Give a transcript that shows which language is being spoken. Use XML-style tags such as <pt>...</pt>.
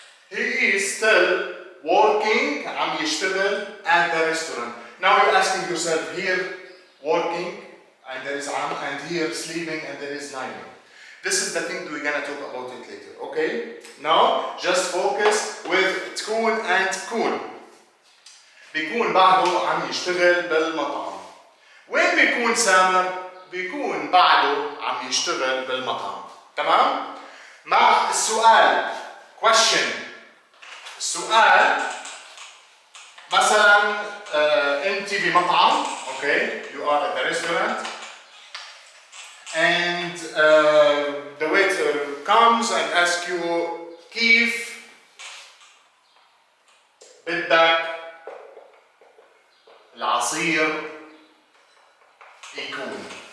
<en>He is still working,</en> <ar>عم يشتغل</ar> <en>at the restaurant. Now you're asking yourself, here working and there is عم, and here sleeping and there is naiming. This is the thing we're gonna talk about it later, okay? Now, just focus with تكون and تكون.</en> <ar>بيكون بعده عم يشتغل بالمطعم. وين بيكون سامر؟ بيكون بعده عم يشتغل بالمطعم. تمام؟ مع السؤال question. السؤال مثلا أنت بمطعم, okay?</ar> <en>You are at the restaurant. And the waiter comes and asks you</en> <ar>كيف بدك العصير يكون.</ar>